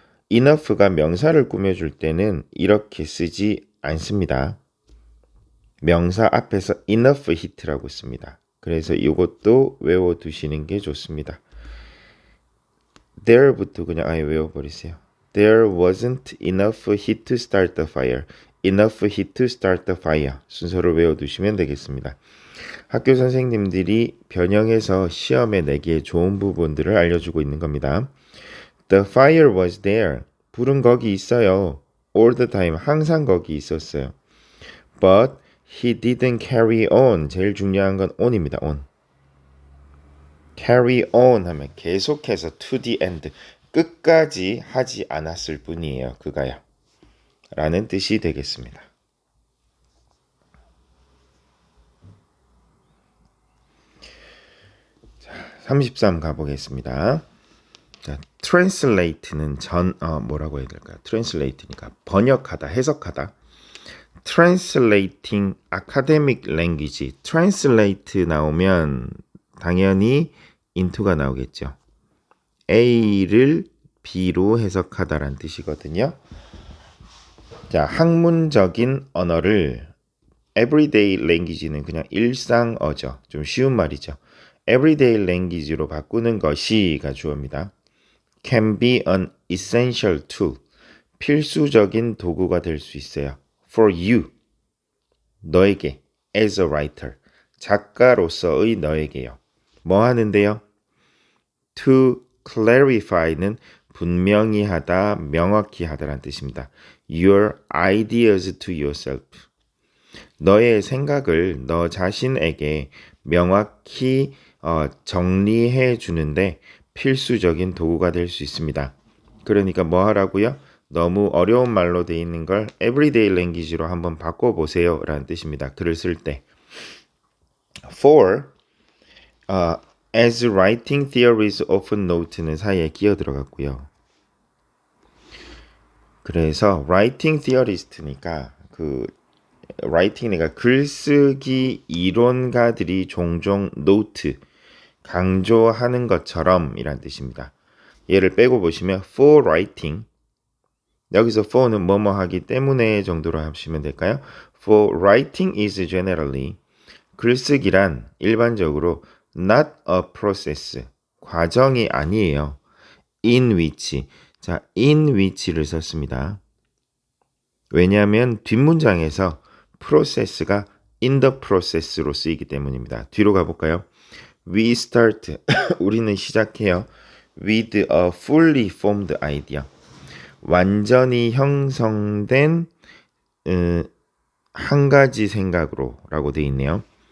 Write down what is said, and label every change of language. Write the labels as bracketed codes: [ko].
[ko] enough가 명사를 꾸며줄 때는 이렇게 쓰지 않습니다. 명사 앞에서 enough heat라고 씁니다. 그래서 이것도 외워두시는 게 좋습니다. there부터 그냥 아예 외워버리세요. [en] There wasn't enough heat to start the fire. Enough heat to start the fire. [ko] 순서를 외워두시면 되겠습니다. 학교 선생님들이 변형해서 시험에 내기에 좋은 부분들을 알려주고 있는 겁니다. [en] The fire was there. [ko] 불은 거기 있어요. [en] All the time. [ko] 항상 거기 있었어요. [en] But he didn't carry on. [ko] 제일 중요한 건 on입니다. [en] on. carry on [ko] 하면 계속해서 [en] to the end. [ko] 끝까지 하지 않았을 뿐이에요. 그가요. 라는 뜻이 되겠습니다. 자, 33 가보겠습니다. 자, translate는 뭐라고 해야 될까요? translate니까 번역하다, 해석하다. [en] translating academic language. [ko] translate 나오면 당연히 into가 나오겠죠. A를 B로 해석하다라는 뜻이거든요. 자, 학문적인 언어를 everyday language는 그냥 일상어죠. 좀 쉬운 말이죠. everyday language로 바꾸는 것이가 주어입니다. [en] can be an essential tool. [ko] 필수적인 도구가 될 수 있어요. [en] for you. [ko] 너에게. [en] as a writer. [ko] 작가로서의 너에게요. 뭐 하는데요? to clarify는 분명히 하다, 명확히 하다라는 뜻입니다. [en] Your ideas to yourself. [ko] 너의 생각을 너 자신에게 명확히 정리해 주는데 필수적인 도구가 될 수 있습니다. 그러니까 뭐 하라고요? 너무 어려운 말로 돼 있는 걸 everyday language로 한번 바꿔보세요 라는 뜻입니다. 글을 쓸 때. [en] For as writing theories often note [ko] 는 사이에 끼어 들어갔고요. 그래서 writing theorist니까 writing이니까 글쓰기 이론가들이 종종 note 강조하는 것처럼 이란 뜻입니다. 얘를 빼고 보시면 for writing 여기서 for는 뭐뭐 하기 때문에 정도로 하시면 될까요? [en] For writing is generally [ko] 글쓰기란 일반적으로 [en] not a process [ko] 과정이 아니에요. in which 자 in which를 썼습니다. 왜냐하면 뒷문장에서 process가 in the process로 쓰이기 때문입니다. 뒤로 가볼까요? [en] We start [ko] 우리는 시작해요. [en] with a fully formed idea [ko] 완전히 형성된 한 가지 생각으로 라고 되어 있네요.